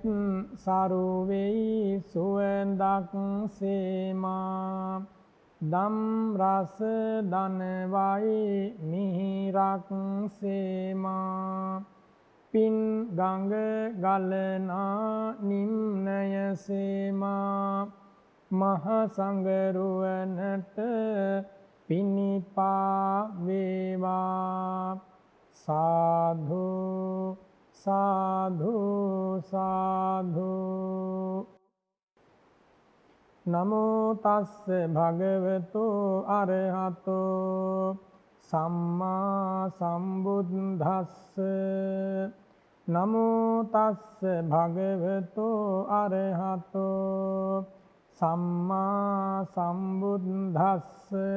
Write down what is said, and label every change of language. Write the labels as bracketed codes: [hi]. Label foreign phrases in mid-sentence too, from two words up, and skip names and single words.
[si] සරුවෙයි සුවඳක් සේමා දම් රස දනවයි මිහිරක් සේමා පින් ගඟ ගලනා නිම්නය සේමා මහ සංගරුවනට පිනිපා වේවා [pi] සාධු සාධු සාධු නමෝ තස්ස භගවතු අරහතෝ සම්මා සම්බුද්දස්ස නමෝ තස්ස භගවතු අරහතෝ සම්මා සම්බුද්දස්ස